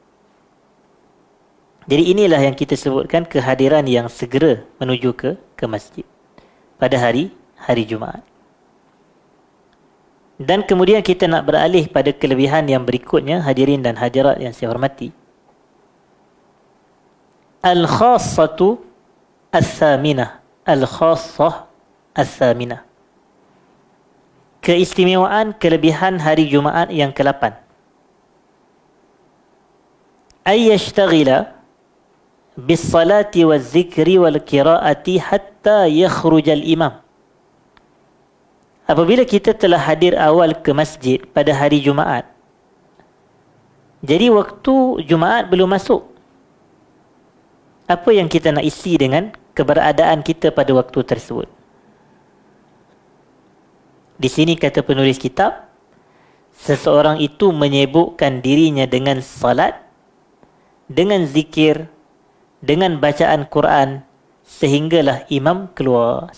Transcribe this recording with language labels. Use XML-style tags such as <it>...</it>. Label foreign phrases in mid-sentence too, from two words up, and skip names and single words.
<ms>Jadi inilah yang kita sebutkan kehadiran yang segera menuju ke masjid pada hari Jumaat. Dan kemudian kita nak beralih pada kelebihan yang berikutnya, hadirin dan hadirat yang saya hormati.</ms> <ar>الخاصة الثامنة. الخاصة الثامنة.</ar> <ms>Keistimewaan kelebihan hari Jumaat yang ke-8.</ms> <ar>أن يشتغل بالصلاة والذكر والقراءة حتى يخرج الإمام.</ar> <ms>Apabila kita telah hadir awal ke masjid pada hari Jumaat, jadi waktu Jumaat belum masuk, apa yang kita nak isi dengan keberadaan kita pada waktu tersebut? Di sini kata penulis kitab, seseorang itu menyibukkan dirinya dengan salat, dengan zikir, dengan bacaan Quran, sehinggalah imam keluar.</ms>